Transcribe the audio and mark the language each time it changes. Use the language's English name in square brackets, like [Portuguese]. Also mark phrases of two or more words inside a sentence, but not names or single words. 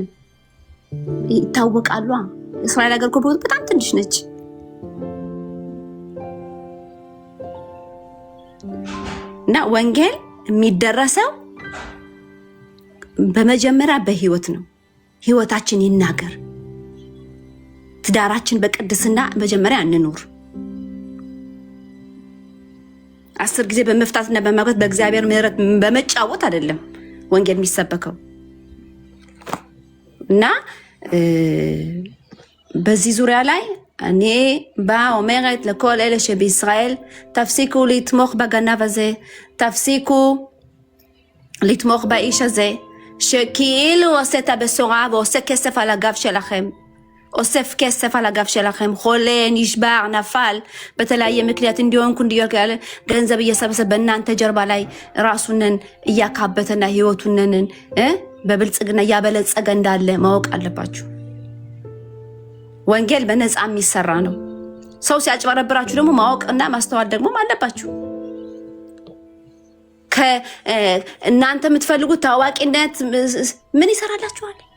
[Amharic] ይታወቃሉ። እስራኤል ሀገር እኮ በጣም ትንሽ ነች እና ወንጌል የሚደረሰው በመጀመሪያ በህይወት ነው። ህይወታችን ይናገር። ትዳራችን በቅድስና መጀመሪያ እንኖር። 10 ጊዜ በመፍታትና በማግባት በእግዚአብሔር ምሕረት በመጫወት አይደለም ወንጌል የሚሰበከው እና በዚህ ዙሪያ ላይ እኔ [Hebrew] אומרת לכל אלה שבישראל תפסיקו לתמוך בגנב הזה, תפסיקו לתמוך באיש הזה שכאילו עושה את הבשורה ועושה כסף על הגב שלכם, אוסף כסף על הגב שלכם, חולה, נשבר, נפל [Amharic] በተለያየ ምክንያት እንዲሆንኩ ያለ ገንዘብ እየሰበሰበ በእናንተ ጀርባ ላይ ራሱንን እያካበተና ህይወቱንን በብልጽግና እያበለጸገ እንዳለ ማወቅ አለባችሁ። ወንጌል በነፃ የሚሰራ ነው። ሰው ሲያጭበረብራችሁ ደግሞ ማወቅና ማስተዋል ደግሞ አለባችሁ። ከእናንተ የምትፈልጉት ታዋቂነት ምን ይሰራላችኋል?